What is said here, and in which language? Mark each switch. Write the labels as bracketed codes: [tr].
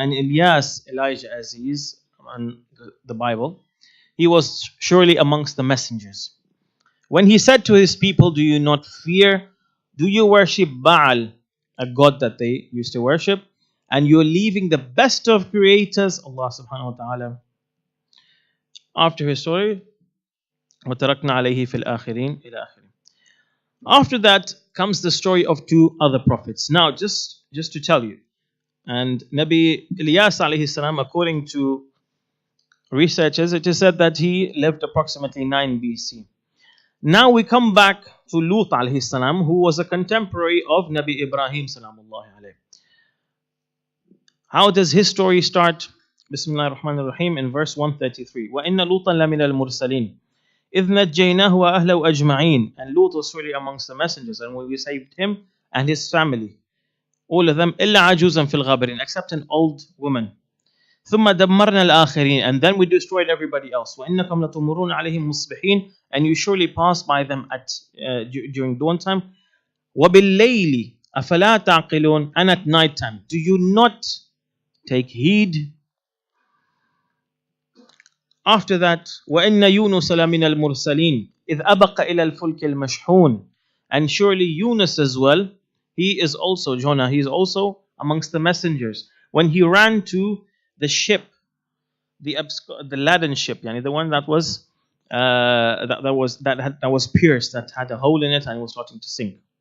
[en] And Ilyas, Elijah as he is on the Bible, he was surely amongst the messengers. When he said to his people, do you not fear? Do you worship Baal, a god that they used to worship? And you're leaving the best of creators, Allah subhanahu wa ta'ala. After his story, [ar] وَتَرَكْنَا عَلَيْهِ فِي الْآخِرِينَ إِلَى آخِرِينَ. [en] After that comes the story of two other prophets. Now, just to tell you, and Nabi Ilyas alayhi salam, according to researchers, it is said that he lived approximately 9 BC. Now we come back to Lut alayhi salam, who was a contemporary of Nabi Ibrahim salamullahi alayhi. How does his story start? Bismillah ar-Rahman ar-Rahim in verse 133. [ar] وَإِنَّ لُوطًا لَمِنَ الْمُرْسَلِينَ إِذْ نَجَّيْنَاهُ وَأَهْلَهُ أَجْمَعِينَ. [en] And Lut was really amongst the messengers, and we saved him and his family, all of them, [ar] إِلَّا عَجُوزًا فِي الْغَابِرِينَ, [en] except an old woman. [ar] ثُمَّ دَمَّرْنَا الْآخِرِينَ. [en] And then we destroyed everybody else. [ar] وَإِنَّكُمْ لَتُمُرُونَ عَلَيْهِمْ مُصْبِحِينَ. [en] And you surely pass by them during dawn time. [ar] وَبِاللَّيْلِ أَفَلَا تَعْقِلُونَ. [en] And at night time, do you not take heed? After that, [ar] وَإِنَّ يُونُسَ لَمِنَ الْمُرْسَلِينَ إِذْ أَبَقَ إِلَى الْفُلْكِ الْمَشْحُونَ. [en] And surely Yunus as well, he is also, Jonah, he is also amongst the messengers. When he ran to the ship, the laden ship, yani the one that was that was pierced, that had a hole in it and was starting to sink.